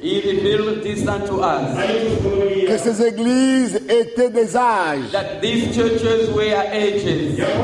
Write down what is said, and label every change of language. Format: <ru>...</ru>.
<en>he revealed this unto us,</en> <fr>que ces églises étaient des âges.</fr> <en>that these churches were ages.</en>